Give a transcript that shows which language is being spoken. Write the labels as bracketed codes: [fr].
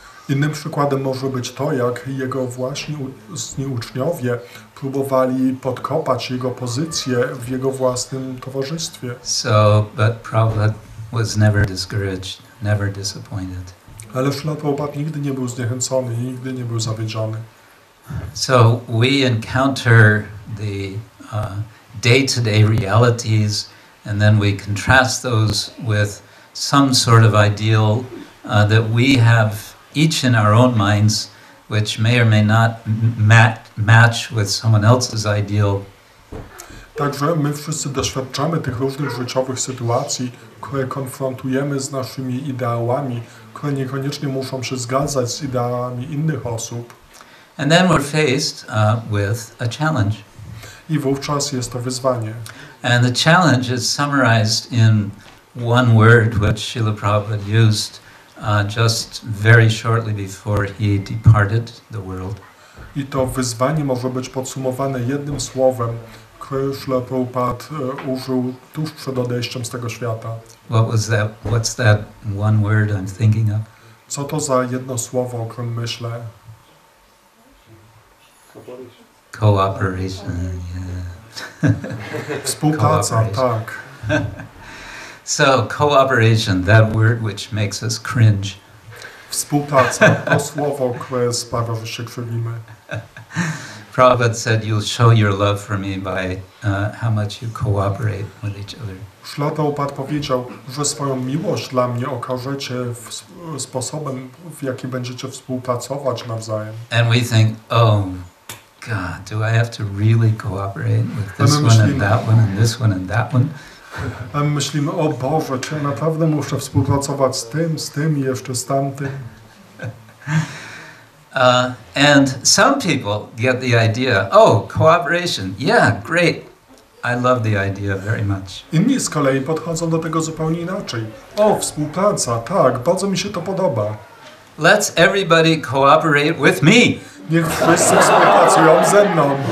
[pl] Innym przykładem może być to, jak jego właśnie uczniowie próbowali podkopać jego pozycję w jego własnym towarzystwie. [en] But Prabhupada was never discouraged, never disappointed. [pl] Ale Srila Prabhupada nigdy nie był zniechęcony, nigdy nie był zawiedziony. [en] So we encounter the day-to-day realities, and then we contrast those with some sort of ideal that we have each in our own minds, which may or may not match with someone else's ideal. [pl] Także my wszyscy doświadczamy tych różnych życiowych sytuacji, które konfrontujemy z naszymi ideałami, które niekoniecznie muszą się zgadzać z ideałami innych osób. [en] And then we're faced with a challenge. [pl] I wówczas jest to wyzwanie. [en] And the challenge is summarized in one word which Srila Prabhupada used just very shortly before he departed the world. [pl] I to wyzwanie może być podsumowane jednym słowem, które Srila Prabhupada użył tuż przed odejściem z tego świata. [en] What's that one word I'm thinking of? [pl] Co to za jedno słowo, o którym myślę? [en] Cooperation, yeah. [pl] Współpraca, tak. [en] So, cooperation, that word which makes us cringe. [pl] Współpraca, to słowo, które sprawia, że się krzywimy. [en] Prabhupada said, "You'll show your love for me by how much you cooperate with each other." [pl] Szla Prabhupada powiedział, że swoją miłość dla mnie okażecie sposobem, w jaki będziecie współpracować nawzajem. [en] And we think, oh, God, do I have to really cooperate with this one and that one and this one and that one? [pl] A my myślimy, o Boże, czy ja naprawdę muszę współpracować z tym i jeszcze z tamtym? [en] And some people get the idea, oh, cooperation, yeah, great. I love the idea very much. [pl] Inni z kolei podchodzą do tego zupełnie inaczej. O, współpraca, tak, bardzo mi się to podoba. [en] Let's everybody cooperate with me. [pl] Niech wszyscy współpracują ze mną.